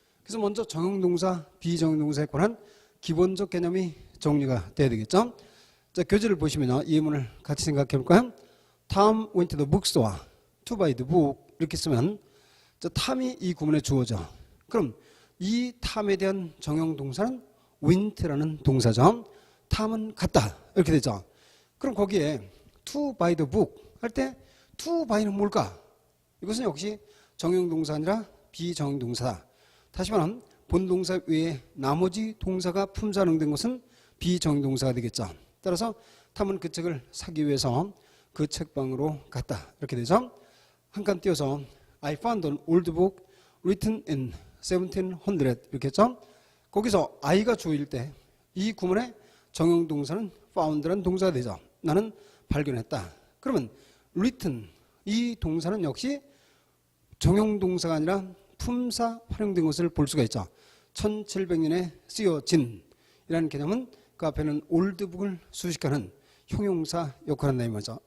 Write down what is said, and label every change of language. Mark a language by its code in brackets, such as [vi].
[ko] 그래서 먼저 정형동사, 비정형동사에 관한 기본적 개념이 정리가 돼야 되겠죠. 자, 교재를 보시면 이 예문을 같이 생각해 볼까요? [en] Tom went to the bookstore to buy the book. [ko] 이렇게 쓰면 탐이 이 구문의 주어죠. 그럼 이 탐에 대한 정형동사는 went라는 동사죠. 탐은 갔다 이렇게 되죠. 그럼 거기에 [en] to buy the book [ko] 할 때 to buy는 뭘까? 이것은 역시 정형동사 아니라 비정형동사다. 다시 말하면 본동사 외에 나머지 동사가 품사령된 것은 비정형동사가 되겠죠. 따라서 탐은 그 책을 사기 위해서 그 책방으로 갔다 이렇게 되죠. 한 칸 띄어서 [en] I found an old book written in 1700 [ko] 이렇게 했죠. 거기서 I가 주어일 때 이 구문의 정형동사는 found라는 동사가 되죠. 나는 발견했다. 그러면 written 이 동사는 역시 정형동사가 아니라 품사 활용된 것을 볼 수가 있죠. 1700년에 쓰여진이라는 개념은 그 앞에는 올드북을 수식하는 형용사 역할을 한다 이 말이죠.